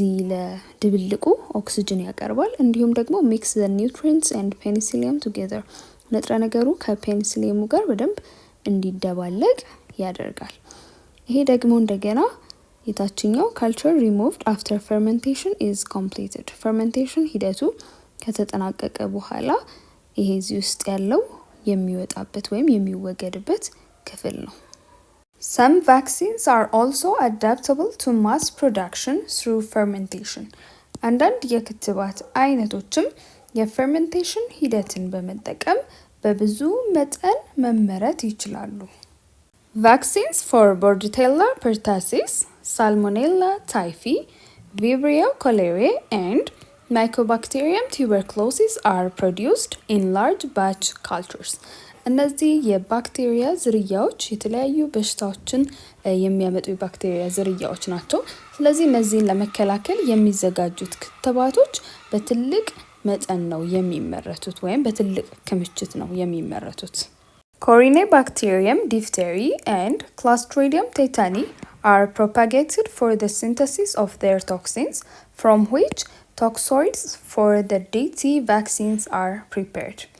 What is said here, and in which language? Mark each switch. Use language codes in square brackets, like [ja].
[am] ለድብልቁ ኦክሲጅን ያቀርባል። እንዲሁም ደግሞ [en] mix the nutrients and penicillium together፣ [am] ንጥረ ነገሩ ከፔኒሲሊየሙ ጋር በደንብ እንዲደባለቅ ያደርጋል። ይሄ ደግሞ እንደገና [en] የታችኛው culture removed after fermentation is completed fermentation [am] ሂደቱ ከተጠናቀቀ በኋላ ይሄ እዚህ ውስጥ ያለው የሚወጣበት ወይም የሚወገድበት ክፍል ነው። [en] Some vaccines are also adaptable to mass production through fermentation. [am] አንዳንድ የክትባት አይነቶችም የፈርሜንቴሽን ሂደትን በመጠቀም በብዙ መጠን መመረት ይችላሉ። [en] Vaccines for Bordetella pertussis, Salmonella typhi, Vibrio cholerae and Mycobacterium tuberculosis are produced in large batch cultures. [am] እነዚህ የባክቴሪያ ዝርያዎች የተለያዩ በሽታዎችን የሚያመጡ የባክቴሪያ ዝርያዎች ናቸው። ስለዚህ እነዚህን ለመከላከል የሚዘጋጁት ክትባቶች በትልቅ መጠን ነው የሚመረቱት ወይም በትልቅ ክምችት ነው የሚመረቱት። [en] Corynebacterium diphtheria and Clostridium tetani are propagated for the synthesis of their toxins, from which toxoids for the DT vaccines are prepared.